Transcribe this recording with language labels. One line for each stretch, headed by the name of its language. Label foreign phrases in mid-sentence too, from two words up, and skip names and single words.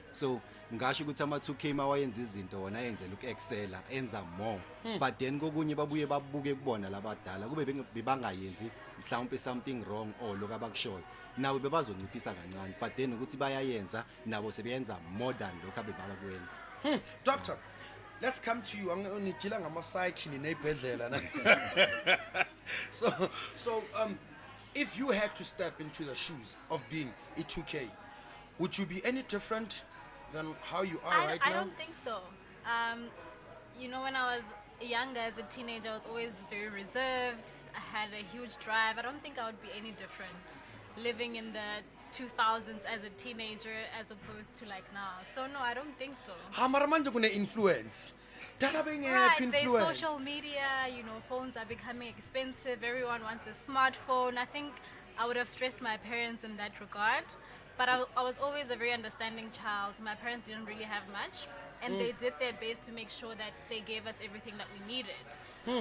North Ndebele: So ngisho ukuthi ama2K mawayenza izinto wona yenzela ukuexcella, enza more. But then kokunye babuye babuke kubona labadala kube bebangayenzi mhlawumbe
English: something wrong or
North Ndebele: lokho abakushoyo. Nawe bebazonciphisa kancane,
English: but then
North Ndebele: ukuthi bayayenza nabo sebeyenza
English: more than
North Ndebele: lokho abebakwenza.
English: Doctor, let's come to you.
North Ndebele: Angidila ngama-psyche nebhedlela na.
English: So if you had to step into the shoes of being a 2K, would you be any different than how you are right now? I don't think so. You know, when I was younger as a teenager, I was always very reserved. I had a huge drive. I don't think I would be any different living in the 2000s as a teenager as opposed to like now. So no, I don't think so.
North Ndebele: Mara manje kune influence.
English: Right, there's social media, you know, phones are becoming expensive. Everyone wants a smartphone. I think I would have stressed my parents in that regard. But I was always a very understanding child. My parents didn't really have much. And they did their best to make sure that they gave us everything that we needed.